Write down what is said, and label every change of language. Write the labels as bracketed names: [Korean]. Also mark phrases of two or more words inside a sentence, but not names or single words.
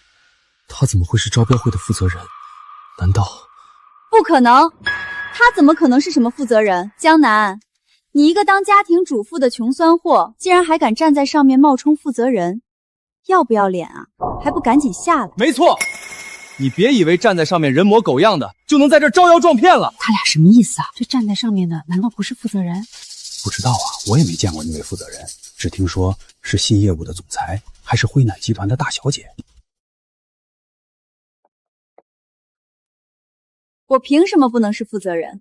[Chinese] 他怎麼會是招標會的負責人？難道？不可能，他怎麼可能是什麼負責人？江南，你一個當家庭主婦的窮酸貨，竟然還敢站在上面冒充負責人，要不要臉啊？還不趕緊下來？沒錯，你別以為站在上面人模狗樣的就能在這招搖撞騙了。他倆什麼意思啊？這站在上面的難道不是負責人？不知道啊，我也沒見過那位負責人，只聽說是新業務的總裁，還是輝南集團的大小姐。我憑什麼不能是負責人？